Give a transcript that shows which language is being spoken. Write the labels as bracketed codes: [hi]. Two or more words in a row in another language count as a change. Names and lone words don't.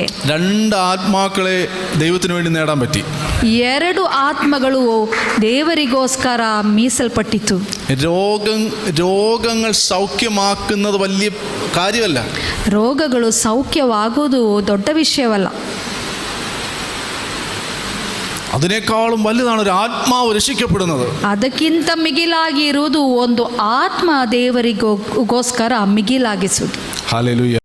[ml] 2 ആത്മാക്കളെ ദൈവത്തിന് വേണ്ടി നേടാൻ പറ്റി. [kn] 2 ಆತ್ಮಗಳು ದೇವರಿಗೋಸ್ಕರ ಮೀಸಲ್ಪಟ್ಟಿತು. [ml] രോഗങ്ങൾ സൗഖ്യമാക്കുന്നത് വലിയ കാര്യമല്ല. [kn] ರೋಗಗಳು ಸೌಖ್ಯವಾಗುವುದು ದೊಡ್ಡ ವಿಷಯವಲ್ಲ. [ml] അതിനേക്കാളും വലുതാണ് ഒരു ആത്മാവ് രക്ഷിക്കപ്പെടുന്നത്. [kn] ಅದಕ್ಕಿಂತ ಮಿಗಿಲಾಗಿ ಇರುವುದು ಒಂದು ಆತ್ಮ ದೇವರಿಗೋಸ್ಕರ ಮಿಗಿಲಾಗಿಸುವುದು. [ml] ഹല്ലേലൂയ.